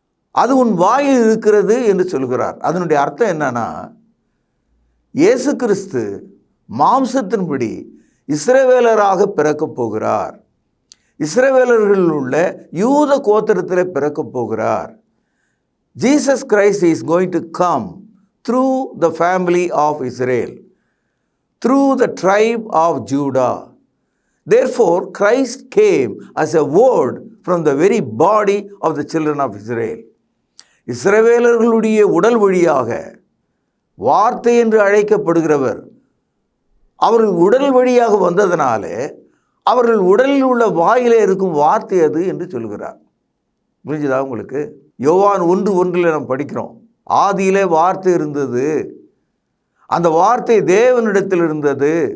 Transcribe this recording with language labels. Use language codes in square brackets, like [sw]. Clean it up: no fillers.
[ta] அது உன் வாயில் இருக்கிறது என்று சொல்கிறார். அதனுடைய அர்த்தம் என்னன்னா, இயேசு கிறிஸ்து மாம்சத்தின்படி இஸ்ரவேலராக பிறக்கப் போகிறார். இஸ்ரவேலர்களில் உள்ள யூத கோத்திரத்தில் பிறக்கப் போகிறார். [en] Jesus Christ is going to come through the family of Israel, through the tribe of Judah. Therefore, Christ came as a word from the very body of the children of Israel. [ta] இஸ்ரவேலர்களுடைய உடல் வழியாக வார்த்தை என்று அழைக்கப்படுகிறவர் அவர்கள் உடல் வழியாக வந்ததனாலே அவர்கள் உடலில் உள்ள வாயிலே இருக்கும் வார்த்தை அது என்று சொல்கிறார். புரிஞ்சுதா உங்களுக்கு? யோவான் 1:1 நாம் படிக்கிறோம், ஆதியிலே வார்த்தை இருந்தது, அந்த வார்த்தை தேவனிடத்தில் இருந்தது,